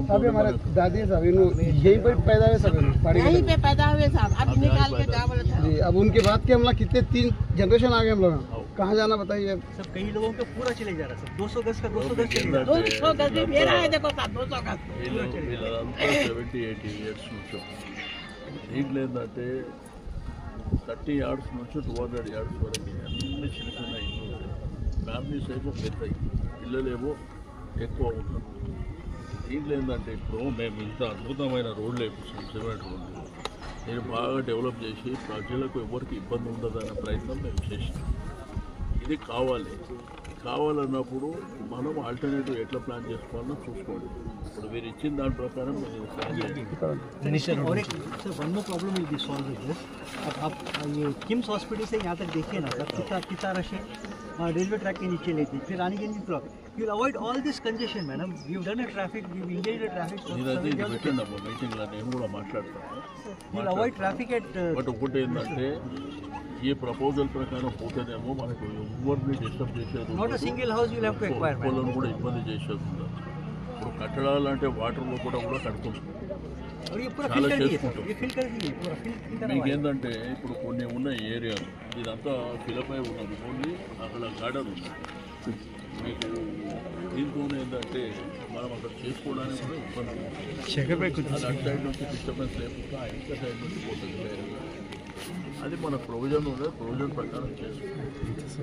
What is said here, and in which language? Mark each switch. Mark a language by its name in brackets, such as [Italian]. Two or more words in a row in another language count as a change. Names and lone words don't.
[Hindi] अभी हमारे दादी साहब यहीं पर पैदा हुए सब यहीं पे पैदा हुए साहब। अब निकाल के क्या बोले जी। अब उनके बाद के हम लोग कितने 3 जनरेशन आ गए हम लोग, कहाँ जाना बताइए। सब कई लोगों को पूरा चले जा रहा है। 200 गज का 200 गज चले 200 गज मेरा है देखो साहब 200 गज [Telugu] 70-80 ఇయర్స్ నుంచి దీంట్లో ఏంటంటే 30 yards నుంచి 200 yards వరకు అన్ని చిన్న చిన్న ఇల్లు ఫ్యామిలీస్ ఏమో పెద్దవి, పిల్లలేమో ఎక్కువ ఉంటారు. దీంట్లో ఏంటంటే ఇప్పుడు మేము ఇంత అద్భుతమైన రోడ్లు వేపిస్తాం, సిమెంట్ రోడ్లు నేను బాగా డెవలప్ చేసి ప్రజలకు ఎవరికి ఇబ్బంది ఉండదనే ప్రయత్నం మేము చేసినాం. ఇది కావాలన్నప్పుడు మనం ఆల్టర్నేటివ్ ఎట్లా ప్లాన్ చేసుకోవాలో చూసుకోండి. ఇప్పుడు మీరు ఇచ్చిన దాని ప్రకారం [English] one more problem will be solved with this. [Hindi] अब आप ये किम्स हॉस्पिटल से यहाँ तक देखिए ना सर, कितना रश है। [English] railway track [Hindi] के नीचे लेते फिर आने के लिए प्रॉब्लम। [English] you will avoid all this congestion madam. you done a traffic, you engage the traffic. [Telugu] మీటింగ్లో నేను కూడా మాట్లాడతాను. [English] you will avoid traffic at [Telugu] బట్ ఒకటి ఏంటంటే ఈ ప్రపోజల్ ప్రకారం పోతేనేమో మనకు ఎవరిని డిస్టర్బ్ చేసేది [English] not a single house you have to acquire [Telugu] పొలం కూడా ఇబ్బంది చేసేది ఉండదు. ఇప్పుడు కట్టడాలు అంటే వాటర్లో కూడా కడుతుంది, [Hindi] और ये पूरा [Telugu] చాలా [Hindi] फिल कर दिए [Telugu] చేసుకుంటాం. [Hindi] ये फिल कर दिए पूरा फिल [Telugu] మీకు ఏంటంటే ఇప్పుడు కొన్ని ఉన్న ఏరియాలు ఇదంతా ఫిలప్ అయి ఉన్నది, ఓన్లీ అక్కడ గార్డెన్ ఉంది. మీకు దీంతో ఏంటంటే మనం అక్కడ చేసుకోవడానికి కూడా ఇబ్బంది ఉంది. అది అటు సైడ్ నుంచి డిస్టర్బెన్స్ లేకుండా ఇంత సైడ్ నుంచి పోతుంది. అది మన ప్రొవిజన్ ఉన్నది, ప్రొవిజన్ ప్రకారం చేస్తాం.